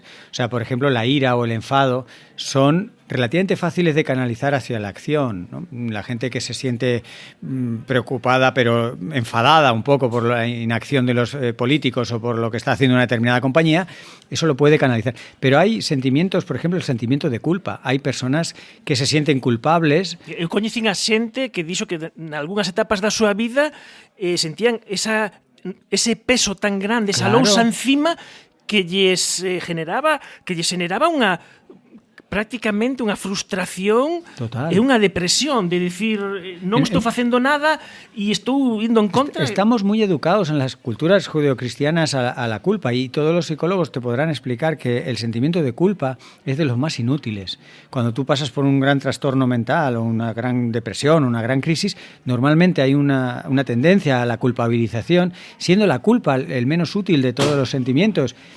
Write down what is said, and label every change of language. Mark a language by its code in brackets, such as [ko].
[es] O sea, por ejemplo, la ira o el enfado son relativamente fáciles de canalizar hacia la acción, ¿no? La gente que se siente preocupada pero enfadada un poco por la inacción de los políticos o por lo que está haciendo una determinada compañía, eso lo puede canalizar. Pero hay sentimientos, por ejemplo, el sentimiento de culpa. Hay personas que se sienten culpables. [gl] Eu coñecín a xente que dixo que en algunhas etapas da súa vida sentían ese peso tan grande, esa lousa encima que lles generaba unha prácticamente unha frustración. Total. E unha depresión de decir, non estou facendo nada e estou indo en contra. [es] Estamos muy educados en las culturas judeocristianas a la culpa, y todos los psicólogos te podrán explicar que el sentimiento de culpa es de los más inútiles. Cuando tú pasas por un gran trastorno mental o una gran depresión, una gran crisis, normalmente hay una tendencia a la culpabilización, siendo la culpa el menos útil de todos los sentimientos.